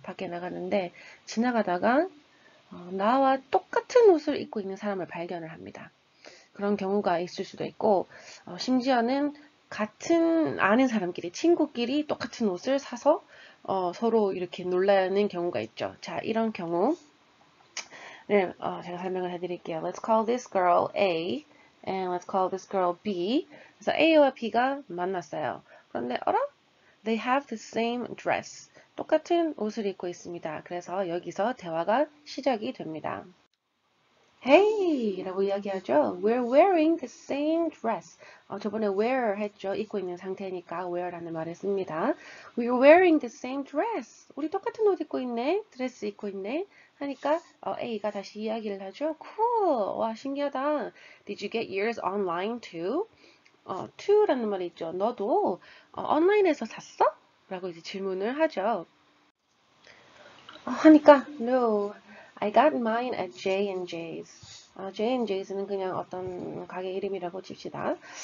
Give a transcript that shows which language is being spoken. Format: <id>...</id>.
<ko>밖에 나가는데 지나가다가 나와 똑같은 옷을 입고 있는 사람을 발견을 합니다. 그런 경우가 있을 수도 있고 심지어는 같은 아는 사람끼리 친구끼리 똑같은 옷을 사서 서로 이렇게 놀라는 경우가 있죠. 자, 이런 경우를 제가 설명을 해드릴게요.</ko> <en>Let's call this girl A and let's call this girl B.</en> <ko>그래서 A와 B가 만났어요. 그런데 어라?</ko> <en>They have the same dress.</en> <ko>똑같은 옷을 입고 있습니다. 그래서 여기서 대화가 시작이 됩니다.</ko> <en>Hey!</en> <ko>라고 이야기하죠.</ko> <en>We're wearing the same dress.</en> <ko>저번에 wear 했죠. 입고 있는 상태니까 wear라는 말을 씁니다.</ko> <en>We're wearing the same dress.</en> <ko>우리 똑같은 옷 입고 있네. 드레스 입고 있네. 하니까 A가 다시 이야기를 하죠.</ko> <en>Cool!</en> <ko>와, 신기하다.</ko> <en>Did you get yours online too?</en> <ko>to라는 말이 있죠. 너도 온라인에서 샀어? 라고 이제 질문을 하죠. 하니까</ko> <en>no, I got mine at J&J's.</en> <ko>J&J's는 그냥 어떤 가게 이름이라고 칩시다.</ko>